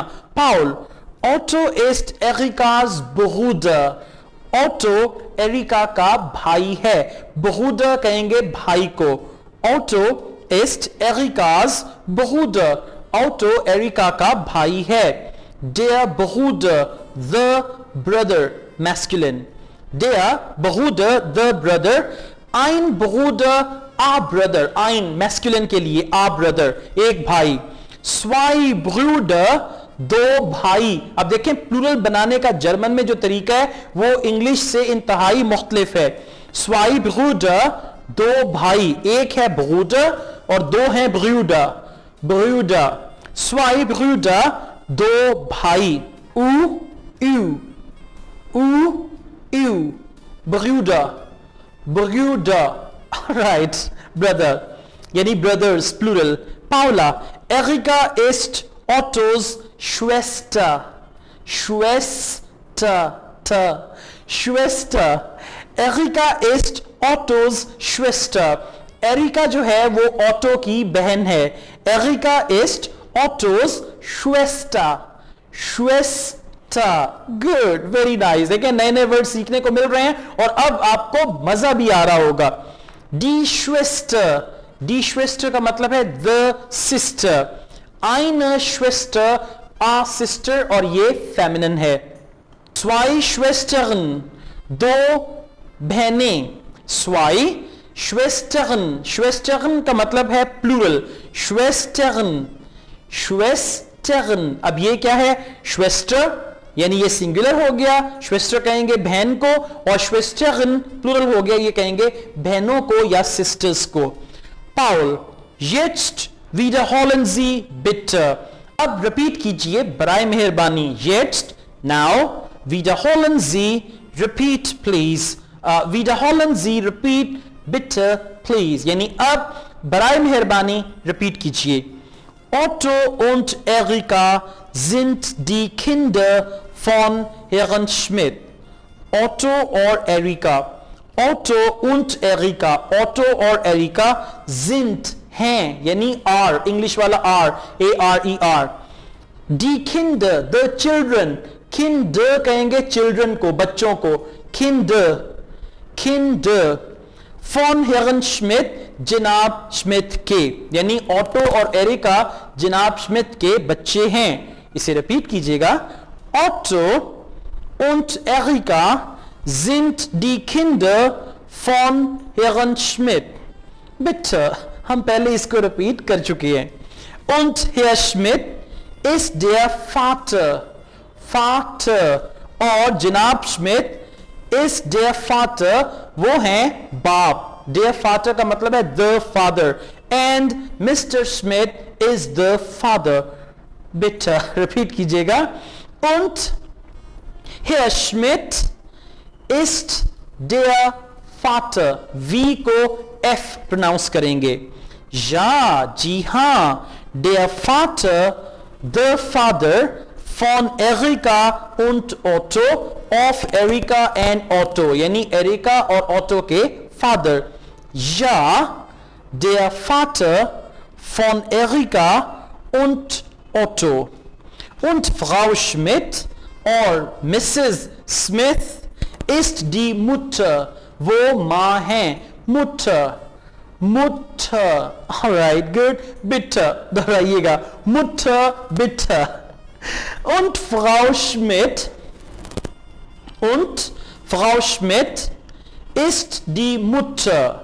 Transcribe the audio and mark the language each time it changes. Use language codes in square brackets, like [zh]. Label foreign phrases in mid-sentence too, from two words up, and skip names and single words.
[de] Paul, Otto ist Erikas Bruder। [ur] Otto ایریکا کا بھائی ہے. Bruder کہیں گے بھائی کو. [de] Otto ist Erikas Bruder। [ur] Otto ایریکا کا بھائی ہے. [de] Der Bruder, [en] the brother, masculine। [de] Der Bruder, [en] the brother। [de] Ein Bruder, [en] a brother। [ur] Ein masculine के लिए, [en] a brother, [ur] ایک بھائی. [de] zwei Brüder, [ur] دو بھائی. اب دیکھیں پلورل بنانے کا جرمن میں جو طریقہ ہے وہ انگلش سے انتہائی مختلف ہے. [de] zwei Brüder, [ur] دو بھائی، ایک ہے Bruder اور دو ہیں Brüder. [de] zwei Brüder, [ur] دو بھائی. [de] Brüder, [en] right, brother, यानी brothers plural। [de] Paula, Erika ist Ottos Schwester। Schwester. Erika ist Ottos Schwester. [ur] ایریکا جو ہے وہ اوٹو کی بہن ہے. [de] एरिका ist Ottos Schwester. Schwester. [en] Good, very nice. [ur] دیکھیے نئے نئے ورڈ سیکھنے کو مل رہے ہیں اور اب آپ کو مزہ بھی آ رہا ہوگا. [de] Die Schwester. Die Schwester [ur] کا مطلب ہے [en] the sister. [de] Eine Schwester, [en] a sister, [ur] اور یہ فیمنن ہے. [de] Zwei Schwestern. [ur] دو بہنیں. [de] Zwei Schwestern. [ur] Schwestern کا مطلب ہے پلورل. [de] Schwestern. Schwestern. [ur] اب یہ کیا ہے? Schwester یعنی یہ سنگولر ہو گیا۔ Schwester کہیں گے بہن کو اور Schwestern پلورل ہو گیا، یہ کہیں گے بہنوں کو یا سسٹرز کو. [de] Paul, jetzt wiederholen Sie bitte. [ur] اب ریپیٹ کیجیے برائے مہربانی. [de] Jetzt, now, wiederholen Sie, [en] repeat please. [de] Wiederholen Sie, repeat bitte please. [ur] یعنی اب برائے مہربانی ریپیٹ کیجیے. [de] Otto und Erika sind die Kinder von Herrn Schmidt. Otto और Erika. Otto und Erika. [ur] Otto और Erika sind हैं यानी are, इंग्लिश वाला are, [en] A-R-E-R. [de] Die Kinder, [en] the children. [ur] Kinder कहेंगे children को, बच्चों को. [de] Kinder. Kinder. Von Herrn Schmidt, [ur] جناب سمتھ کے. یعنی اوٹو اور ایریکا جناب سمتھ کے بچے ہیں. اسے ریپیٹ کیجیے گا. [de] Otto und Erika sind die Kinder von Herrn Schmidt. Bitte, [ur] ہم پہلے اس کو ریپیٹ کر چکے ہیں. [de] Und Herr Schmidt ist der Vater. Vater. [ur] اور جناب سمتھ [de] is der Vater, [ur] وہ ہیں باپ. [de] Der Vater [ur] کا مطلب ہے [en] the father. And Mr. Schmidt is the father. [de] Bitte, [ur] ریپیٹ کیجیے گا. [de] Und Herr Schmidt ist der Vater. [ur] V کو F پروناؤنس کریں گے۔ Ja، جی ہاں. [de] Der Vater, [en] the father [de] von Erika und Otto, [en] of Erika and Otto, [ur] یعنی ایریکا اور اوٹو کے فادر. [de] Ja, der Vater von Erika und Otto. Und Frau Schmidt और Mrs. Smith ist die Mutter. [ur] وہ ماں ہیں. [de] Mutter. Mutter. [en] Alright, good. [de] Bitte. दोहराइएगा. Mutter, bitte. Und Frau Schmidt ist die Mutter.